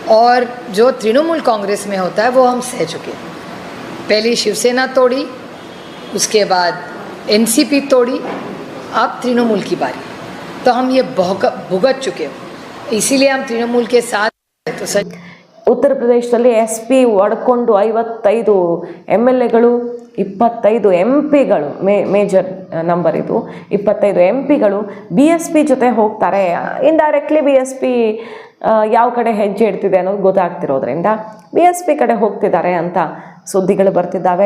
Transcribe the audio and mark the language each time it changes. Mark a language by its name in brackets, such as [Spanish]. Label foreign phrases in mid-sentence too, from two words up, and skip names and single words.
[Hindi] और जो तृणमूल कांग्रेस में होता है वो हम सह चुके हैं। पहले शिवसेना तोड़ी, उसके बाद एनसीपी तोड़ी, अब तृणमूल की बारी। तो हम ये भुगत चुके हैं, इसीलिए हम तृणमूल के साथ हैं। तो सच [Kannada] ಉತ್ತರ ಪ್ರದೇಶದಲ್ಲಿ ಎಸ್ ಪಿ ಒಡ್ಕೊಂಡು 55 MLAಗಳು, 25 MP ಗಳು, [English] major number [Kannada] ಇದು, 25 MP ಗಳು BSP ಜೊತೆ ಹೋಗ್ತಾರೆ. ಇಂಡೈರೆಕ್ಟ್ಲಿ BSP ಯಾವ ಕಡೆ ಹೆಜ್ಜೆ ಇಡ್ತಿದೆ ಅನ್ನೋದು ಗೊತ್ತಾಗ್ತಿರೋದ್ರಿಂದ BSP ಕಡೆ ಹೋಗ್ತಿದ್ದಾರೆ ಅಂತ ಸುದ್ದಿಗಳು ಬರ್ತಿದ್ದಾವೆ.